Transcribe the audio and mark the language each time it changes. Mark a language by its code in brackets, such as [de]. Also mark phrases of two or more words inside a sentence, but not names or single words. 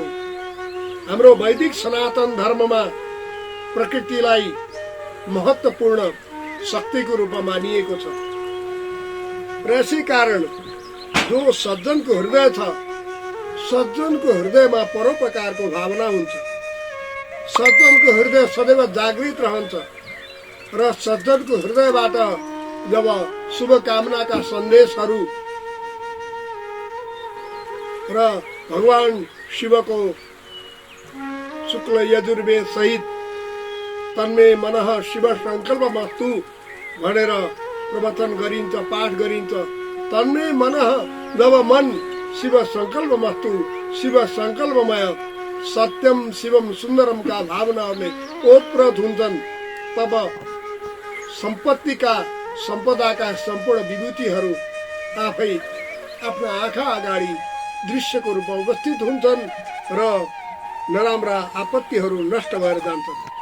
[ne] हाम्रो वैदिक सनातन धर्ममा प्रकृतिलाई महत्त्वपूर्ण शक्तिको रूपमा मानिएको छ र यसै कारण जो सज्जनको हृदय छ, सज्जनको हृदयमा परोपकारको भावना हुन्छ, सज्जनको हृदय सदैव जागृत रहन्छ र सज्जनको हृदयबाट जब शुभकामनाका सन्देशहरू र भगवान शिवको शुक्ल यजुर्वेद सहित [sa] तन्मे मनः शिव संकल्पमस्तु [ne] भनेर प्रवचन गरिन्छ, पाठ गरिन्छ। [sa] तन्मे मनः, [ne] जब मन [sa] शिव संकल्पमस्तु, [ne] शिव संकल्पमय, [sa] सत्यम शिवम [ne] सुन्दरमका भावनाहरूले ओतप्रोत हुन्छन्, तब सम्पत्तिका, सम्पदाका सम्पूर्ण विभूतिहरू आफै आफ्ना आँखा अगाडि दृश्यको रूपमा उपस्थित हुन्छन् र नराम्रा आपत्तिहरू नष्ट भएर जान्छन्।